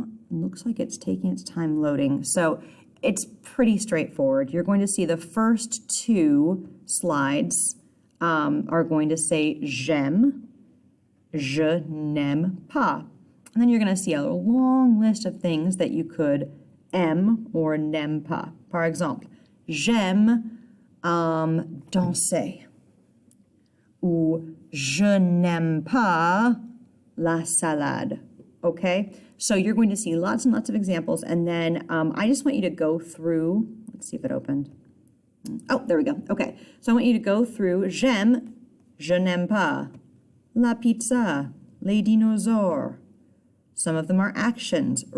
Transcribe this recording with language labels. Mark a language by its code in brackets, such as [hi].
[en] Looks like it's taking its time loading. So it's pretty straightforward. You're going to see the first two slides are going to say [fr] j'aime, je n'aime pas. [en] And then you're going to see a long list of things that you could aime or [fr] n'aime pas. Par exemple, j'aime danser. Ou je n'aime pas la salade. [en] Okay? So you're going to see lots and lots of examples. And then I just want you to go through. Let's see if it opened. Oh, there we go. Okay. So I want you to go through [fr] j'aime, je n'aime pas, la pizza, les dinosaures. [en] Some of them are actions.